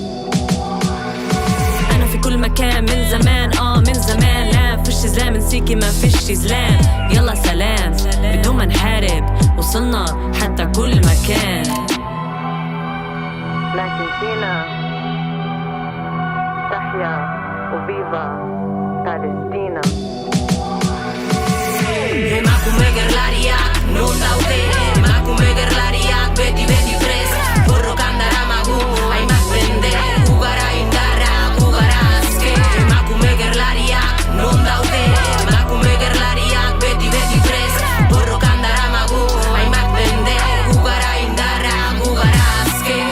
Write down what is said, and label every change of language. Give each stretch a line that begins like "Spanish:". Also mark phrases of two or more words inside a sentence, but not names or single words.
Arabic: في كل مكان من زمان من زمان لا فيش زلام نسيكي ما فيش زلام يلا سلام بدون ما نحارب وصلنا حتى كل مكان لكن فينا تحيا وفيفا فلسطين
Basque: Emakume gerlariak non daude Emakume gerlariak beti prest borrokan daramagu hainbat mende gu gara indarra gu gara azke Emakume gerlariak non daude Emakume gerlariak beti prest borrokan daramagu hainbat mende gu gara indarra gu gara azke